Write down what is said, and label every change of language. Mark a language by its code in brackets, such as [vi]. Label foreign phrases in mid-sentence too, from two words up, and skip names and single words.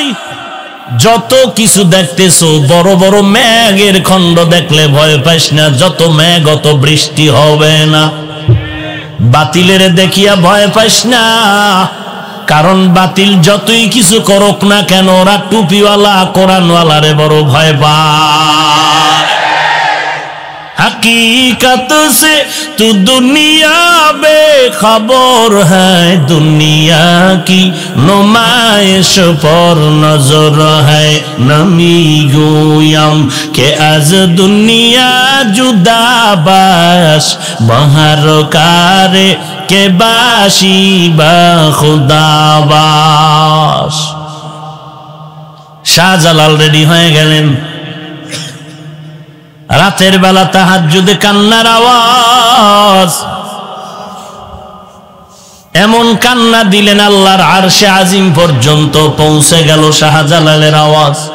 [bn] যত কিছু দেখতেছো, বড় বড় মেঘের খণ্ড দেখলে ভয় পাইস না, যত মেঘ অত বৃষ্টি হবে না। বাতিলের দেখিয়া ভয় পাইস না, কারণ বাতিল যতই কিছু করুক না কেন, ওরা টুপিওয়ালা কোরআনওয়ালারে বড় ভয় পায়। [ur] حقیقت سے تو دنیا بے خبر ہے، دنیا کی نمائش پر نظر ہے. [fa] نمی گویم که از دنیا جدا باش بهر کاری که باشی با خدا باش. [bn] শাহজালাল রেডি হয়ে গেলেন। রাতের বেলা তাহাজ্জুদে কান্নার আওয়াজ, এমন কান্না দিলেন আল্লাহর আরশে আজিম পর্যন্ত পৌঁছে গেল শাহজালালের আওয়াজ।